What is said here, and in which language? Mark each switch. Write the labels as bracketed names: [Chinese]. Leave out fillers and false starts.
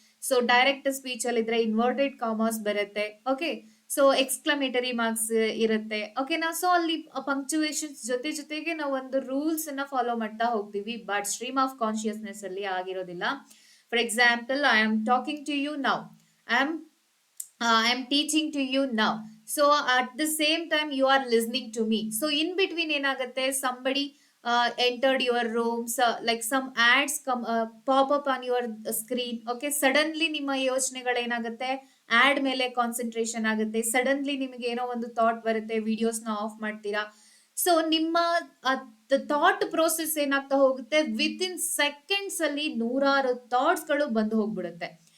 [Kannada] So direct speech ಅಲ್ಲಿ ಇದ್ರೆ inverted commerce ಬರುತ್ತೆ. ಓಕೆ, ಸೊ ಎಕ್ಸ್ಕ್ಲಮೇಟರಿ ಮಾರ್ಕ್ಸ್ ಇರುತ್ತೆ. ಓಕೆನಾ, ಸೊ ಅಲ್ಲಿ ಪಂಕ್ಚುವೇಶನ್ಸ್ ಜೊತೆಗೆ ನಾವು ಒಂದು ರೂಲ್ಸ್ ಅನ್ನ ಫಾಲೋ ಮಾಡ್ತಾ ಹೋಗ್ತೀವಿ. [English] but stream of consciousness [Kannada] ಅಲ್ಲಿ ಆಗಿರೋದಿಲ್ಲ. [English] For example, I am talking to you now, I am teaching to you now. So at the same time you are listening to me. So in between ಏನಾಗುತ್ತೆ, somebody entered your rooms, like some ads come pop up on your screen. [Kannada] Okay, suddenly ನಿಮ್ಮ ಯೋಚನೆಗಳೇನಾಗುತ್ತೆ, add ಮೇಲೆ concentration ಆಗುತ್ತೆ. Suddenly ನಿಮಗೆ ಏನೋ ಒಂದು thought ಬರುತ್ತೆ, ವಿಡಿಯೋಸ್ನ of ಮಾಡ್ತೀರಾ. So ನಿಮ್ಮ ಥಾಟ್ ಪ್ರೋಸೆಸ್ ಏನಾಗ್ತಾ ಹೋಗುತ್ತೆ, [English] within seconds [Kannada] ಅಲ್ಲಿ ನೂರಾರು ಥಾಟ್ಸ್ ಗಳು ಬಂದು ಹೋಗ್ಬಿಡುತ್ತೆ.